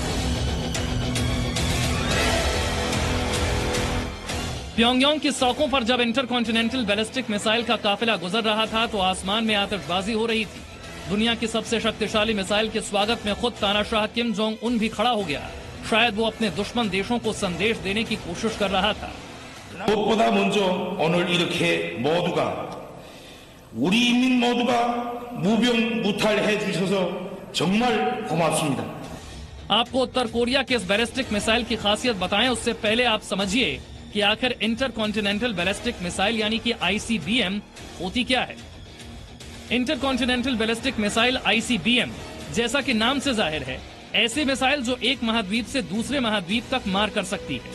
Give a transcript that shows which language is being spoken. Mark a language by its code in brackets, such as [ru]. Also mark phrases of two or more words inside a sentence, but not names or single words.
[hi] प्योंगयांग की सड़कों पर जब इंटरकॉन्टिनेंटल बैलिस्टिक मिसाइल का काफिला गुजर रहा था तो आसमान में आतिशबाजी हो रही थी। दुनिया की सबसे शक्तिशाली मिसाइल के स्वागत में खुद तानाशाह किम जोंग उन भी खड़ा हो गया। शायद वो अपने दुश्मन देशों को संदेश देने की कोशिश कर रहा था। [ko] 무엇보다 먼저 오늘 이렇게 모두가 우리 인민 모두가 무병무탈해 주셔서 정말 고맙습니다. [hi] आपको उत्तर कोरिया के इस बैलिस्टिक मिसाइल की खासियत बताएं उससे पहले आप समझिए कि आखिर इंटरकॉन्टिनेंटल बैलिस्टिक मिसाइल यानी कि ICBM होती क्या है। इंटरकॉन्टिनेंटल बैलिस्टिक मिसाइल ICBM जैसा कि नाम से जाहिर है, ऐसी मिसाइल जो एक महाद्वीप से दूसरे महाद्वीप तक मार कर सकती है।